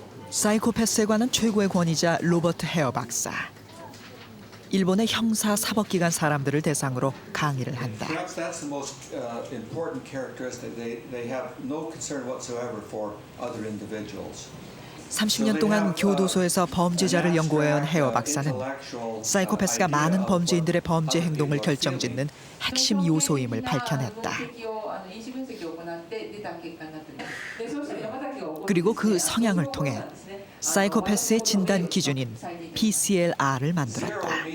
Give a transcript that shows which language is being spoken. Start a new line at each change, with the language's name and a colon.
Korean: 사이코패스에 관한 최고의 권위자 로버트 헤어 박사. 일본의 형사 사법기관 사람들을 대상으로 강의를 한다.
English: Perhaps that's the most important characteristic. They have no concern whatsoever for other individuals.
Korean: 30년 동안 교도소에서 범죄자를 연구해온 헤어 박사는 사이코패스가 많은 범죄인들의 범죄 행동을 결정짓는 핵심 요소임을 밝혀냈다. 그리고 그 성향을 통해 사이코패스의 진단 기준인 PCLR을 만들었다.